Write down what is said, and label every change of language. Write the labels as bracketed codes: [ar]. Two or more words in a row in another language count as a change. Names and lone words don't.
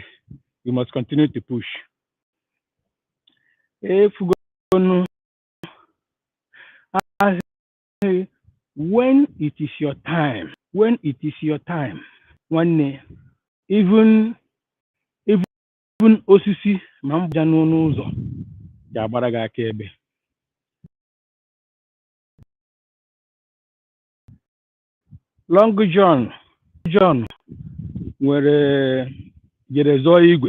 [en] We must continue to push. Efugonu when it is your time, [ig] nwanne, even osisi ma mgbaja n'ọnụ ụzọ ga-agbara gị aka ebe. Long John jere zọọ igwe.